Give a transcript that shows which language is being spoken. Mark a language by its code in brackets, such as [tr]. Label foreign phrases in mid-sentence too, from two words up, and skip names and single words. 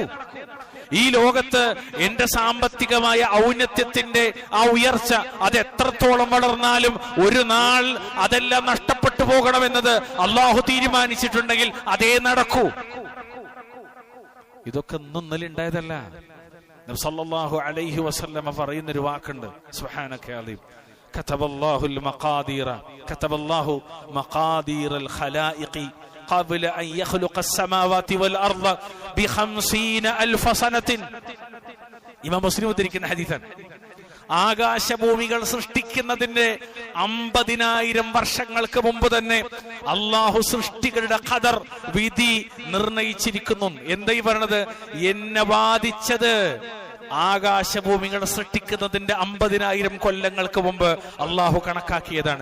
[ml] ഈ ലോകത്ത് എന്റെ സാമ്പത്തികമായ ഔന്നത്യത്തിന്റെ ആ ഉയർച്ച അത് എത്രത്തോളം വളർന്നാലും ഒരു നാൾ അതെല്ലാം നഷ്ടപ്പെട്ടു പോകണമെന്നത് അള്ളാഹു തീരുമാനിച്ചിട്ടുണ്ടെങ്കിൽ അതേ നടക്കൂ. ഇതൊക്കെ ഇന്നലെ ഉണ്ടായതല്ല. നബി [ar] صلى الله عليه وسلم [ml] പറയുന്നൊരു വാക്കുണ്ട്, [ar] سبحانك عليم، كتب الله المقادير كتب الله مقادير الخلائق قبل أن يخلق السماوات والأرض ب50,000 سنة. [ml] ഇമാം മുസ്ലിം ഉദ്ധരിക്കുന്ന ഹദീസാണ്. ആകാശഭൂമികൾ സൃഷ്ടിക്കുന്നതിന്റെ 50,000 വർഷങ്ങൾക്ക് മുമ്പ് തന്നെ അള്ളാഹു സൃഷ്ടികളുടെ ഖദർ, വിധി നിർണയിച്ചിരിക്കുന്നു. എന്തായി പറയണത്? എന്നെ ബാധിച്ചത് ആകാശഭൂമികൾ സൃഷ്ടിക്കുന്നതിന്റെ 50,000 കൊല്ലങ്ങൾക്ക് മുമ്പ് അള്ളാഹു കണക്കാക്കിയതാണ്.